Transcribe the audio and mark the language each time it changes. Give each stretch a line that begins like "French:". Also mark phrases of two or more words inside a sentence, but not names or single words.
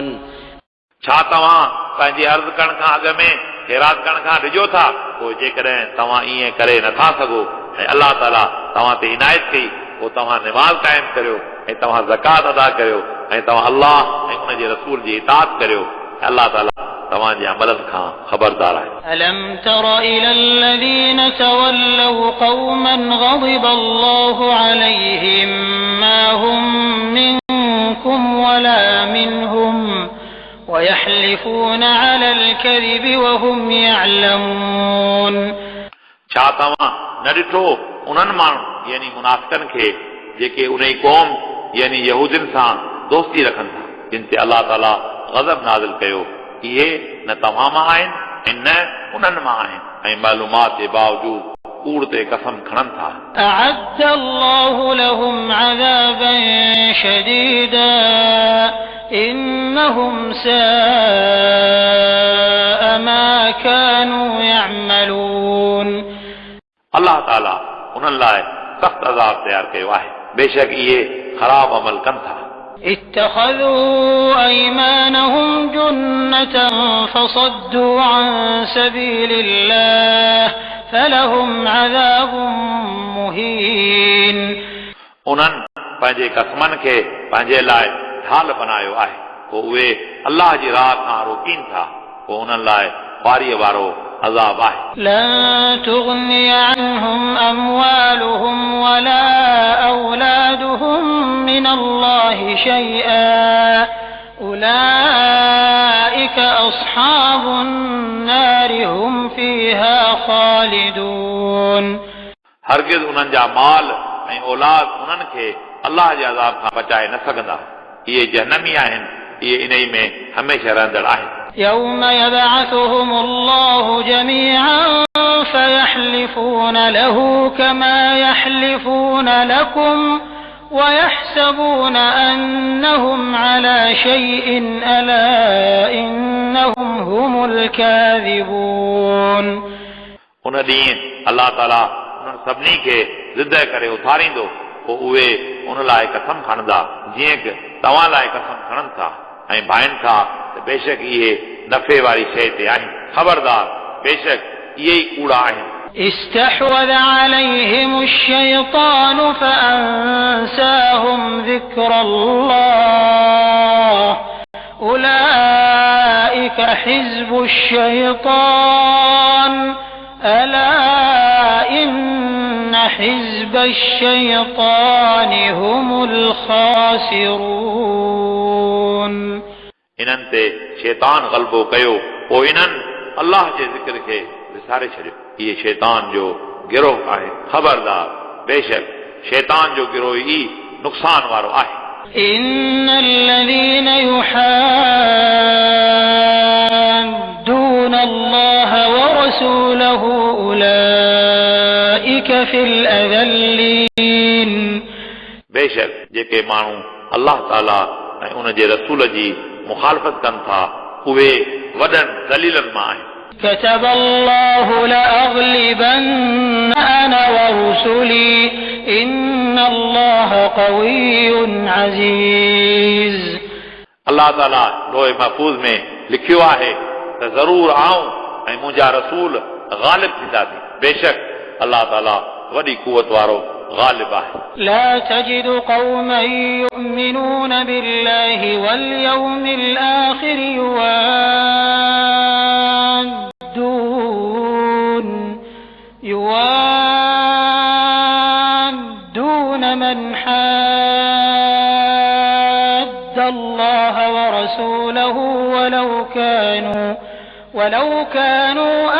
Sindhi: छा तव्हां पंहिंजी अर्ज़ करण खां अॻु में ख़ैरात करण खां डिॼो था? पोइ जेकॾहिं तव्हां ईअं करे नथा सघो ऐं अलाह ताला तव्हां ते इनायत कई, पोइ तव्हां निमाज़ क़ाइम करियो ऐं तव्हां ज़कात अदा करियो ऐं तव्हां अलाह ऐं उन जे रसूल जी इताअत करियो। अलाह ताला तव्हांजे अमलनि खां ख़बरदार आहे।
Arabic: ألم تر إلى الذين تولوا قوما غضب الله عليهم ما هم منكم ولا منهم ويحلفون على الكذب وهم يعلمون.
Sindhi: छा तव्हां न ॾिठो उन्हनि माण्हुनि यानी मुनाफ़िक़नि खे जेके उन ई क़ौम यानी यहूदियुनि सां दोस्ती रखनि था, जिन ते अलाह ताला ग़ज़ब नाज़िल कयो? इहे न तव्हां मां आहिनि ऐं न उन्हनि मां आहिनि ऐं मालूमात जे बावजूद कूड़ ते कसम खणनि था।
Arabic: أعد الله لهم عذابا شديدا إنهم ساء ما كانوا يعملون.
Sindhi: अलाह ताला उन्हनि लाइ सख़्त अज़ाब तयारु कयो आहे, बेशक इहे ख़राब अमल कनि था।
Arabic: اتخذوا أيمانهم جنة فصدوا عن سبيل الله فلهم عذاب مهين.
Sindhi: उन्हनि पंहिंजे कसमनि खे पंहिंजे लाइ ढाल बनायो आहे, पोइ उहे अलाह जी राह खां रोकीनि था, पोइ उन्हनि लाइ ख़्वारीअ वारो अज़ाब आहे।
Arabic: لن تغني عنهم أموالهم ولا أولادهم من الله شيئا أولئك أصحاب النار هم فيها خالدون.
Sindhi: हरगिज़ उन्हनि जा माल ऐं औलाद उन्हनि खे अलाह जे अज़ाब खां बचाए न सघंदा। इहे जहन्नमी आहिनि, इहे इन ई में हमेशह रहंदड़ आहिनि।
Arabic: يوم يبعثهم الله جميعا فيحلفون له كما يحلفون لكم ويحسبون أنهم على شيء ألا إنهم هم الكاذبون.
Sindhi: उन ॾींहुं अलाह ताला उन्हनि सभिनी खे ज़िद करे उथारींदो, पोइ उहे उन लाइ कसम खणंदा जीअं कि तव्हां लाइ कसम खणनि था ऐं भाइनि था त बेशक इहे नफ़े वारी शइ ते आहिनि। ख़बरदार, बेशक इहे ई कूड़ा आहिनि।
Arabic: استحوذ عليهم الشيطان فأنساهم ذكر الله أولئك حزب الشيطان ألا إن حزب الشيطان هم الخاسرون.
Sindhi: इन्हनि ते शैतान ग़लबो कयो, पोइ इन्हनि अलाह जे ज़िक्र खे विसारे छॾियो। इहे शैतान जो गिरोह आहे। ख़बरदार, बेशक शैतान जो गिरोह ई नुक़सान वारो आहे।
Arabic: إن الذين يحادون الله ورسوله أولئك في الأذلين.
Sindhi: बेशक जेके माण्हू अलाह ताला ऐं उन जे रसूल जी मुखालफ़त कनि था, उहे वॾनि ज़लीलनि मां आहिनि।
Arabic: كتب الله لأغلبن أنا ورسلي إن الله قوي عزيز.
Sindhi: अलाह ताला लोहे महफूज़ में लिखियो आहे त ज़रूर आऊं ऐं मुंहिंजा रसूल ग़ालिब थींदासीं। बेशक अलाह ताला वॾी कुवत वारो غالب आहे.
Arabic: لا تجد قوما يؤمنون بالله واليوم الآخر يوادون من حاد الله ورسوله ولو كانوا